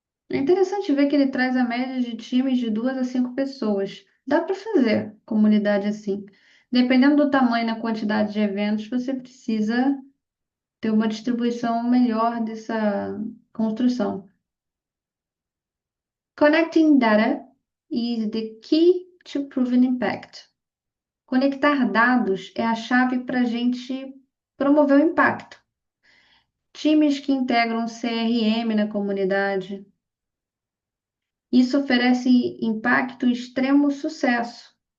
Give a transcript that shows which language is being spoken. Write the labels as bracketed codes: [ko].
[pt] É interessante ver que ele traz a média de times de 2 a 5 pessoas. Dá para fazer comunidade assim. Dependendo do tamanho e da quantidade de eventos, você precisa ter uma distribuição melhor dessa construção. [en] Connecting data is the key to proven impact. [pt] Conectar dados é a chave para a gente promover o impacto. Times que integram CRM na comunidade. Isso oferece impacto e extremo sucesso.